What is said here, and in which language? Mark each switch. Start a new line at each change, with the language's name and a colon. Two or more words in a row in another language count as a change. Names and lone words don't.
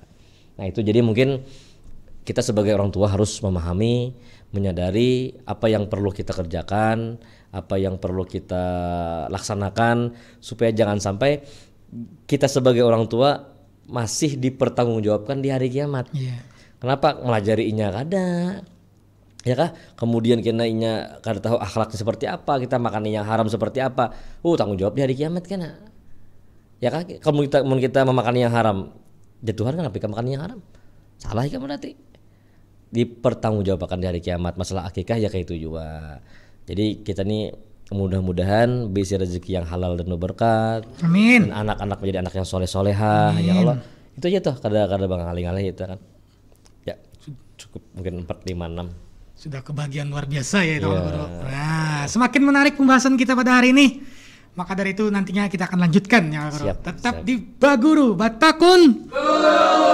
Indonesian: Nah, itu jadi mungkin kita sebagai orang tua harus memahami, menyadari apa yang perlu kita kerjakan, apa yang perlu kita laksanakan supaya jangan sampai kita sebagai orang tua masih dipertanggungjawabkan di hari kiamat. Kenapa?
Banjar: Melajari inya kada, ya kah? Kemudian kena inya kada tahu akhlaknya seperti apa, kita makan yang haram seperti apa. Tanggung jawab di hari kiamat kena. Ya kah? Kalau kita memakan yang haram, jatuhan kan apa makan yang haram?
Indonesian: Salah kan berarti. Dipertanggungjawabkan di hari kiamat. Masalah akikah ya kayak itu juga. Jadi kita nih mudah-mudahan bisa rezeki yang halal dan berkat. Amin. Dan anak-anak menjadi anak yang soleh-solehah.
Arabic: Ya Allah.
Banjar: Itu aja tuh kada Bang ngalih-ngalih itu kan.
Indonesian: Ya cukup mungkin 4, 5, 6. Sudah kebahagiaan luar biasa ya itu. Nah, semakin menarik pembahasan kita pada hari ini. Maka dari itu nantinya kita akan lanjutkan ya. Tetap di Baguru Batakun.